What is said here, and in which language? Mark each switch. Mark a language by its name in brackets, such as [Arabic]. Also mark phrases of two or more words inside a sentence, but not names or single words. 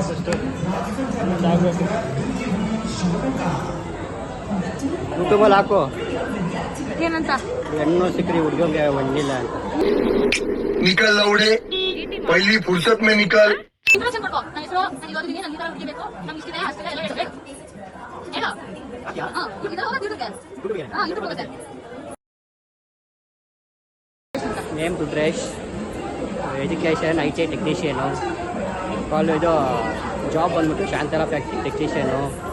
[Kannada] ಯೂಟ್ಯೂಬಲ್ಲಿ ಹಾಕು ಏನಂತ ಹೆಣ್ಣು ಸಿಕ್ಕ್ರಿ ಹುಡುಗಂಗೆ ಒಂದಿಲ್ಲ ಅಂತ. [Hindi] निकल लौड़े पहली फुर्सत में निकल [Kannada] ನೇಮ್ ರುದ್ರೇಶ್, [English] education IT technician, college job [Kannada] ಬಂದ್ಬಿಟ್ಟು ಶಾಂತಲಾ [English] factory technician.